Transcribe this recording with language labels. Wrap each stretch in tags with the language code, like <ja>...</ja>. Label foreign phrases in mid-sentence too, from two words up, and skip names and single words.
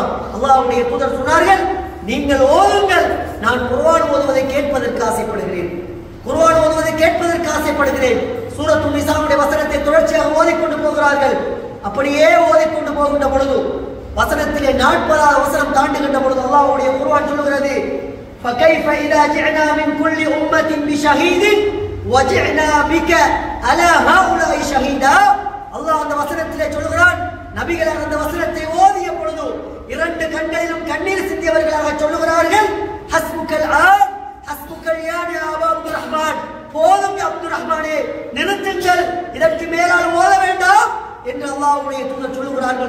<ta>அல்லாஹ்வுடைய தூதர் சொன்னார்கள், நீங்கள் ஓதுங்கள், நான் குர்ஆன் ஓதுவதை கேட்பதற்கு ஆசைப்படுகிறேன், குர்ஆன் ஓதுவதை கேட்பதற்கு ஆசைப்படுகிறேன். சூரத்துன் நிசாவுடைய வசனத்தை தொடர்ச்சியாக ஓதிக்கொண்டு போகிறார்கள். அப்படியே ஓதிக்கொண்டு போகின்ற பொழுது வசனத்திலே 40வது வசனம் தாண்டுகின்ற பொழுது அல்லாஹ்வுடைய குர்ஆன் சொல்கிறது</ta> <ar>فكيف إذا جئنا من كل أمة بشهيد وجئنا بك على هؤلاء شهيدا.</ar> <ta>அல்லாஹ் அந்த வசனத்திலே சொல்கிறான், நபிகள் அந்த வசனத்தை ஓதிய பொழுது இரண்டு கண்களிலும் கண்ணீர் சிந்தியவர்களாக சொல்லுகிறார்கள்,</ta> <ar>حسبك الآن حسبك يا عبد الرحمن,</ar> <ta>போதும் அப்துர் ரஹ்மானே, நிறுத்துங்கள், இதற்கு மேலால் ஓத வேண்டாம் என்று அல்லாஹ்வுடைய தூதர் சொல்லுகிறார்கள்.</ta>